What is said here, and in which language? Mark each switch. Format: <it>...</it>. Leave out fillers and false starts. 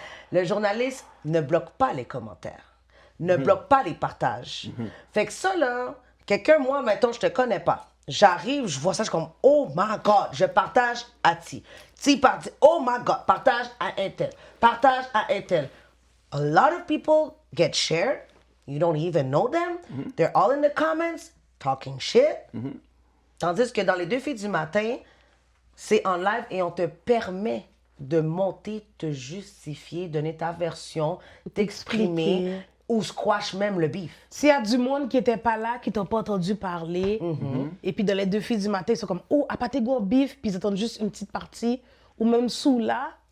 <fr>Le journaliste ne bloque pas les commentaires, ne bloque pas les partages. Fait que ça, là, quelqu'un, moi, mettons, je te connais pas. J'arrive, je vois ça, je suis comme,</fr> <en>oh my God,</en> <fr>je partage à Ti. Ti partage,</fr> <en>oh my God,</en> <fr>partage à un tel, partage à un tel.</fr> <en>A lot of people get shared. You don't even know them. They're all in the comments talking shit.</en> <fr>Tandis que dans les 2 filles du matin, c'est en live et on te permet de monter, te justifier, donner ta version, t'exprimer T'expliquer. ou squash même le beef. S'il y a du monde qui n'était pas là, qui t'ont pas entendu parler, et puis dans les 2 filles du matin, ils sont comme « Oh, à Patégo bif », puis ils attendent juste une petite partie, ou même sous là,</fr>